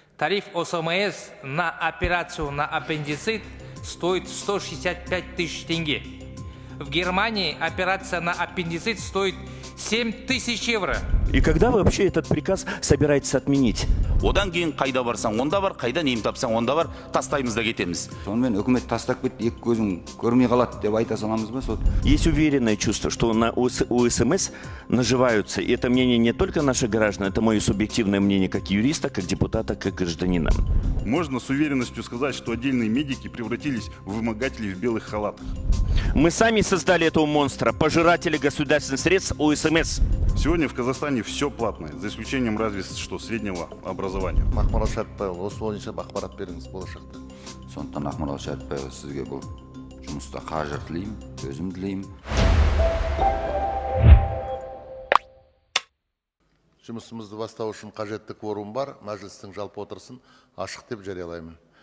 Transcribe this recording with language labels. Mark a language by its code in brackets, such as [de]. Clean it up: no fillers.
[ru] Тариф ОСМС на операцию на аппендицит стоит 165 тысяч тенге. В Германии операция на аппендицит стоит 7 тысяч евро. И когда вы вообще этот приказ собираетесь отменить? [kk] Одан кейін қайда барсаң, онда бар, қайдан ем тапсаң, онда бар, тастаймыз да кетеміз. Сонымен үкімет тастап кетті, екі көзің көрмей қалады деп айта саламыз ба сот? [ru] Есть уверенное чувство, что на УСМС наживаются. И это мнение не только наших граждан, это мое субъективное мнение как юриста, как депутата, как гражданина. Можно с уверенностью сказать, что отдельные медики превратились в вымогателей в белых халатах. Мы сами создали этого монстра, пожиратели государственных средств УСМС. Сегодня в Казахстане все платное, за исключением разве что среднего образования. [kk] Ақмарал Шәріпбайұлы, осы бойынша ақпарат беріңіз болашақта. Сондықтан Ақмарал Шәріпбайұлы, сізге бұл жұмыста қажыр тілеймін, өзім тілеймін. Жұмысымызды бастау үшін қажетті кворум бар, мәжілістің жалпы отырысын ашық деп жариялаймын.